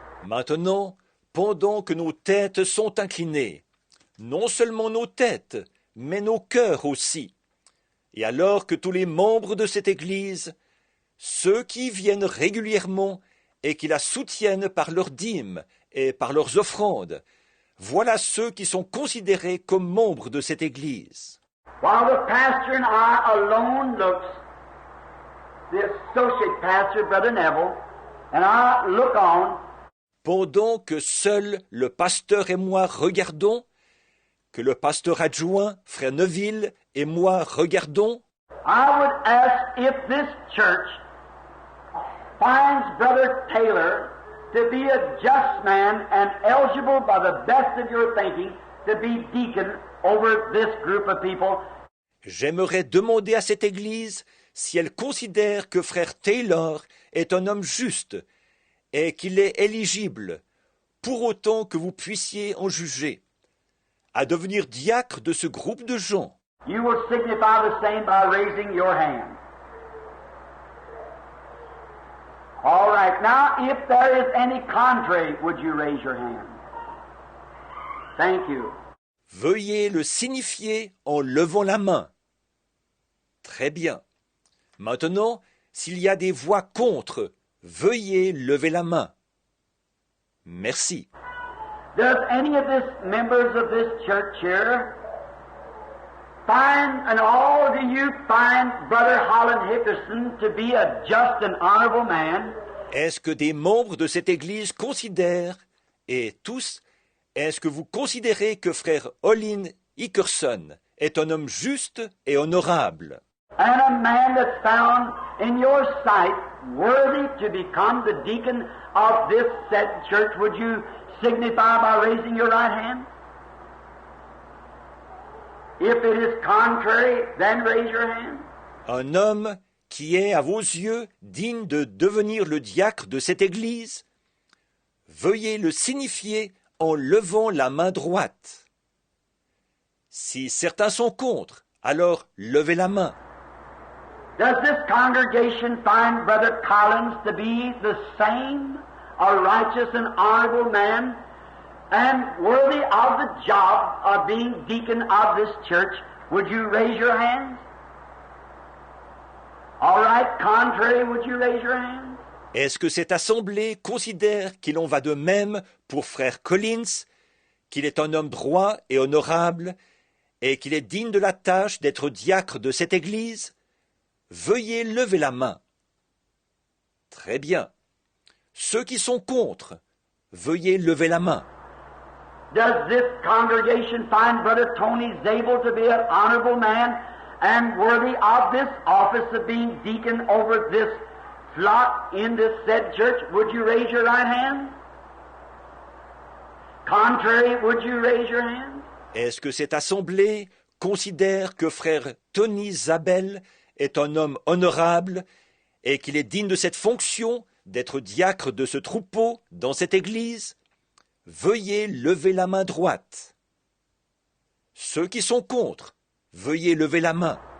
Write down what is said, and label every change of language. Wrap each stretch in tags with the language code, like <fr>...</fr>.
<fr>Maintenant, pendant que nos têtes sont inclinées, non seulement nos têtes, mais nos cœurs aussi, et alors que tous les membres de cette Église, ceux qui viennent régulièrement et qui la soutiennent par leurs dîmes et par leurs offrandes, voilà ceux qui sont considérés comme membres de cette Église.</fr> <en>While the pastor and I alone looks, the associate pastor, Brother Neville, and I look on,</en> <fr>Pendant que seul le pasteur et moi regardons, que le pasteur adjoint, frère Neville, et moi regardons,</fr> <en>I would ask if this church finds Brother Taylor to be a just man and eligible by the best of your thinking to be deacon over this group of people.</en> <fr>j'aimerais demander à cette Église si elle considère que frère Taylor est un homme juste et qu'il est éligible, pour autant que vous puissiez en juger, à devenir diacre de ce groupe de gens.</fr> <en>You will signify the same by raising your hand. All right. Now, if there is any contrary, would you raise your hand? Thank you.</en> <fr>Veuillez le signifier en levant la main. Très bien. Maintenant, s'il y a des voix contre, veuillez lever la main. Merci.</fr> <en>Does any of this members of this church here find, and all do you find Brother Holland Hickerson to be a just and honorable man?</en> <fr>Est-ce que des membres de cette Église considèrent, et tous, est-ce que vous considérez que frère Olin Hickerson est un homme juste et honorable?</fr> <en>And a man that's found in your sight worthy to become the deacon of this said church, would you signify by raising your right hand? If it is contrary, then raise your hand.</en> <fr>Un homme qui est à vos yeux digne de devenir le diacre de cette Église, veuillez le signifier en levant la main droite. Si certains sont contre, alors levez la main.</fr> <en>Does this congregation find Brother Collins to be the same, a righteous and honorable man, and worthy of the job of being deacon of this church? Would you raise your hands? All right, contrary, would you raise your hands?</en> <fr>Est-ce que cette assemblée considère qu'il en va de même pour frère Collins, qu'il est un homme droit et honorable, et qu'il est digne de la tâche d'être diacre de cette église? Veuillez lever la main. Très bien. Ceux qui sont contre, veuillez lever la main.</fr> <en>Does this congregation find Brother Tony Zabel to be an honorable man and worthy of this office of being deacon over this flock in this said church? Would you raise your right hand? Contrary, would you raise your hand?</en> <fr>Est-ce que cette assemblée considère que frère Tony Zabel est un homme honorable et qu'il est digne de cette fonction d'être diacre de ce troupeau dans cette église? Veuillez lever la main droite. Ceux qui sont contre, veuillez lever la main.</fr>